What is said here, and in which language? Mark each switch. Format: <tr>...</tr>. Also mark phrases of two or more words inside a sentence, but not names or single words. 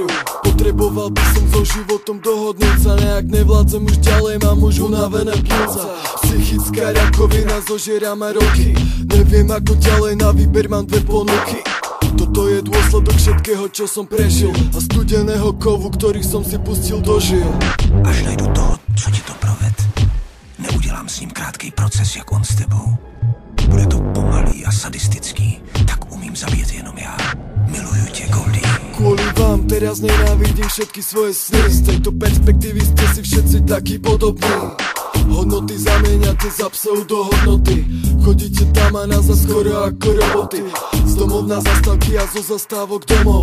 <sk>Potreboval by som so životom dohodnúť sa. Nejak nevládzem už ďalej, mám už unavené pľúca. Psychická rakovina zožiera ma roky. Neviem ako ďalej, na výber mám dve ponuky. Toto je dôsledok všetkého, čo som prežil a studeného kovu, ktorý som si pustil do žil.</sk> <cs>Až najdu toho, co ti to proved. Neudělám s ním krátký proces, jak on s tebou. Bude to pomalý a sadistický, tak umím zabít jenom já. Miluju tě, Goldie.</cs> <sk>Kvôli vám teraz nenávidím všetky svoje sny. Z tejto perspektívy ste si všetci takí podobní. Hodnoty zamieňate za pseudohodnoty. Chodíte tam a nazad skoro ako roboty. Z domov na zastávky a zo zastávok domov.</sk>